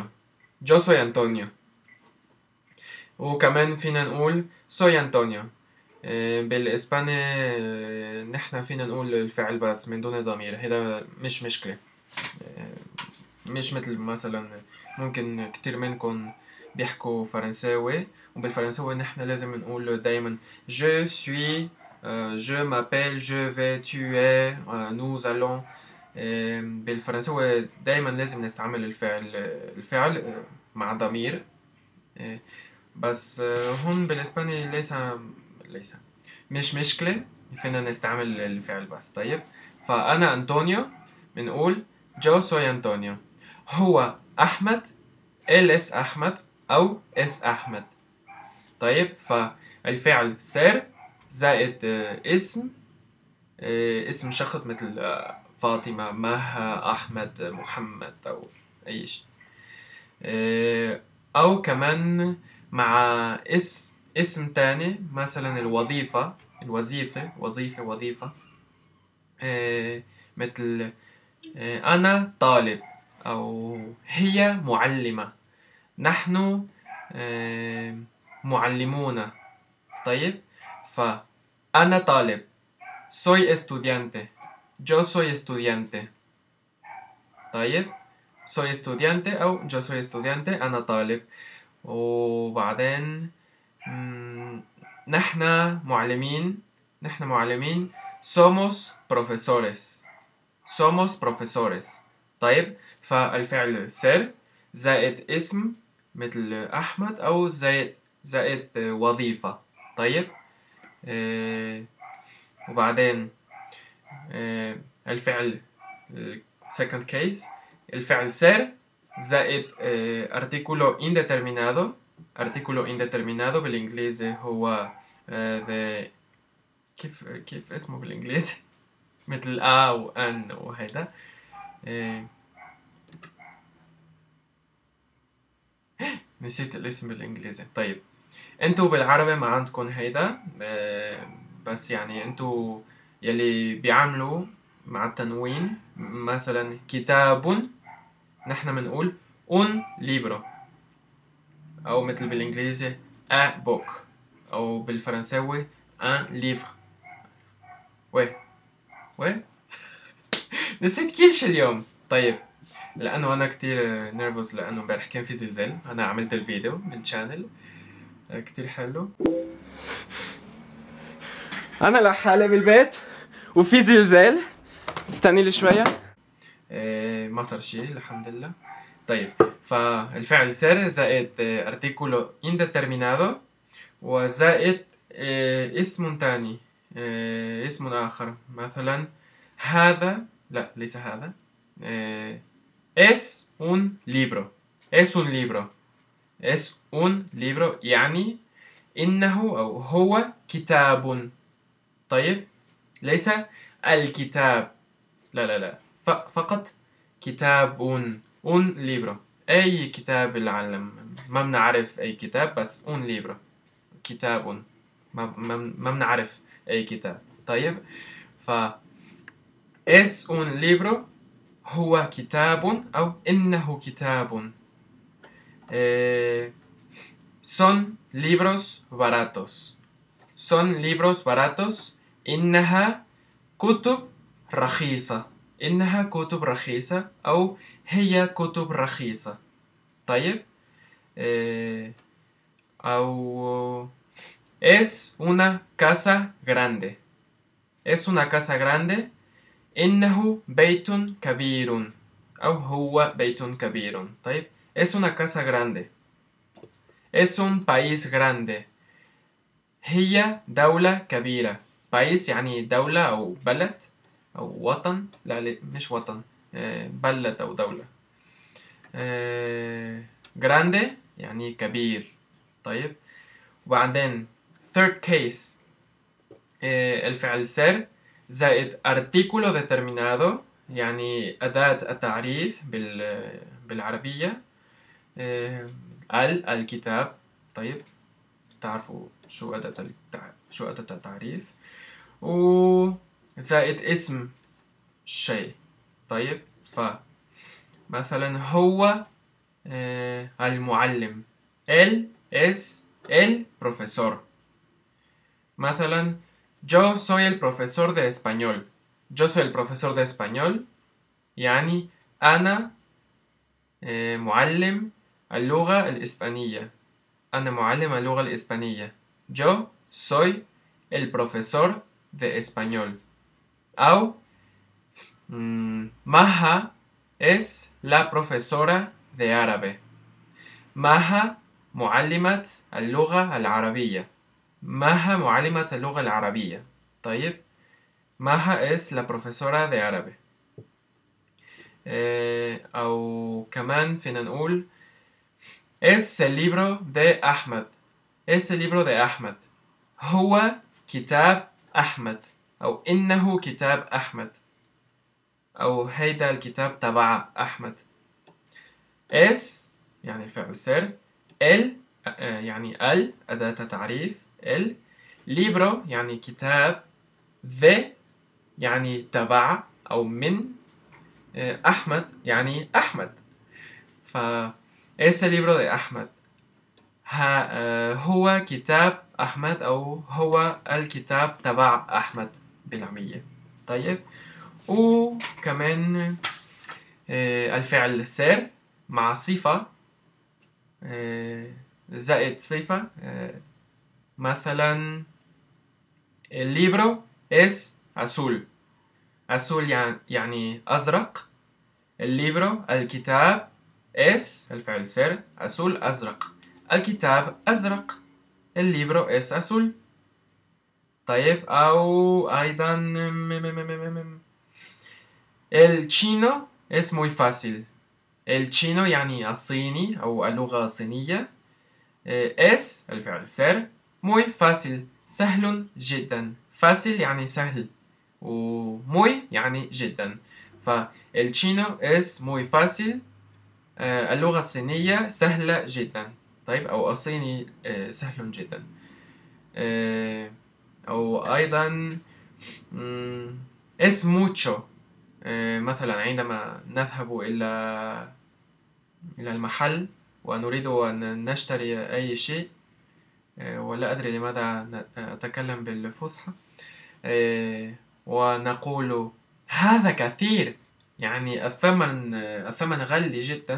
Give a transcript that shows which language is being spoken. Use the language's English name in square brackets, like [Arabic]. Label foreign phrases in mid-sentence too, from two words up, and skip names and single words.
[Spanish] Yo soy Antonio. [Arabic] وكمان فينا نقول [Spanish] soy Antonio. [Arabic] بالإسباني نحنا فينا نقول الفعل بس من دون ضمير، هذا مش مشكلة. مش مثل مثلا ممكن كتير منكم بيحكوا فرنساوي، وبالفرنساوي نحن لازم نقول دايما [French] je suis, je m'appelle, je vais, tu es, nous allons. [Arabic] بالفرنساوي دايما لازم نستعمل الفعل مع ضمير. بس هون بالإسباني ليس مش مشكلة، فينا نستعمل الفعل بس. طيب فأنا أنطونيو بنقول [Spanish] yo soy Antonio. [Arabic] هو أحمد [Spanish] él es [Arabic] أحمد أو es أحمد. طيب فالفعل سير زائد اسم، اسم شخص مثل فاطمة، مها، أحمد، محمد أو أي شيء. أو كمان مع اسم تاني مثلا وظيفة مثل أنا طالب أو هي معلمة، نحن معلمون. طيب فأنا طالب [Spanish] soy estudiante. [Arabic] Yo soy estudiante. طيب soy estudiante أو yo soy estudiante أنا طالب. وبعدين نحن معلمين [Spanish] somos profesores. somos profesores. [Arabic] طيب فالفعل ser زائد اسم مثل أحمد أو زائد وظيفة. طيب وبعدين الفعل [English] second case [Arabic] الفعل ser زائد [Spanish] artículo indeterminado. artículo indeterminado [Arabic] بالإنجليزي هو the كيف اسمه بالإنجليزي مثل وأن وهيدا. نسيت الاسم بالإنجليزي. طيب انتو بالعربي ما عندكم هيدا، بس يعني انتو يلي بيعملوا مع التنوين مثلا كتاب نحن بنقول [Spanish] un libro، [Arabic] او مثل بالانجليزي [English] a book، [Arabic] او بالفرنساوي [French] un livre. [Arabic] وي نسيت كل شي اليوم. طيب لانه انا كتير نيرفوس لانه امبارح كان في زلزال. انا عملت الفيديو بالشانل كتير حلو. انا لحالي بالبيت وفي زلزال، استني لي شويه. ما صار شي الحمد لله. طيب فالفعل ser زائد [Spanish] artículo indeterminado [Arabic] وزائد اسم تاني، اسم آخر مثلا هذا، لا ليس هذا، [Spanish] es un libro. es un libro. es un libro [Arabic] يعني إنه أو هو كتاب. طيب ليس الكتاب، لا فقط كتاب [Spanish] un libro. [Arabic] أي كتاب العالم، ما بنعرف أي كتاب بس [Spanish] un libro [Arabic] كتاب، ما بنعرف أي كتاب. طيب ف [Spanish] es un libro [Arabic] هو كتاب أو إنه كتاب. [Spanish] son libros baratos. son libros baratos [Arabic] إنها كتب رخيصة. إنها كتب رخيصة أو هي كتب رخيصة. طيب أو [Spanish] es una casa grande. Es una casa grande. [Arabic] إنه بيت كبير أو هو بيت كبير. [Spanish] طيب es una casa grande. Es un país grande. [Arabic] هي دولة كبيرة. بايس يعني دولة أو بلد أو وطن. لا مش وطن، بلد أو دولة. جراندي يعني كبير. طيب وبعدين [English] third case [Arabic] الفعل سر زائد [Spanish] artículo determinado [Arabic] يعني أداة التعريف بالعربية. الكتاب. طيب تعرفوا شو أداة التعريف. وزائد اسم الشيء. طيب فمثلا هو المعلم. [Spanish] él es el profesor. [Arabic] مثلا [Spanish] yo soy el profesor de español. Yo soy el profesor de español [Arabic] يعني أنا معلم اللغة الإسبانية. أنا معلم اللغة الإسبانية. [Spanish] Yo soy el profesor de español. أو Maha es la profesora de árabe. [Arabic] Maha معلمة اللغة العربية. Maha معلمة اللغة العربية. طيب [Spanish] Maha es la profesora de árabe. [Arabic] أو كمان فينا نقول [Spanish] es el libro de أحمد. es el libro de أحمد. [Arabic] هو كتاب أحمد أو إنه كتاب أحمد أو هيدا الكتاب تبع أحمد. es يعني فعل سر. el يعني أداة تعريف. [Spanish] el libro [Arabic] يعني كتاب. de يعني تبع أو من. أحمد يعني أحمد. ف [Spanish] es el libro de أحمد. [Arabic] هو كتاب أحمد أو هو الكتاب تبع أحمد بالعامية. طيب وكمان الفعل سر مع صفة زائد صفة. [Spanish] مثلا el libro es azul. [Arabic] azul يعني أزرق. [Spanish] el libro [Arabic] الكتاب es الفعل سر azul أزرق. الكتاب أزرق. [Spanish] el libro es azul. [Arabic] طيب أو أيضا [Spanish] el chino es muy fácil. el chino [Arabic] يعني الصيني أو اللغة الصينية. es الفعل سر [Spanish] muy fácil [Arabic] سهل جدا. fácil يعني سهل و muy يعني جدا. [Spanish] فال chino es muy fácil. [Arabic] اللغة الصينية سهلة جدا. طيب أو الصيني سهل جدا. أو أيضا [Spanish] es mucho. [Arabic] مثلا عندما نذهب إلى المحل ونريد أن نشتري أي شيء ولا أدري لماذا أتكلم بالفصحى ونقول هذا كثير يعني الثمن غالي جدا.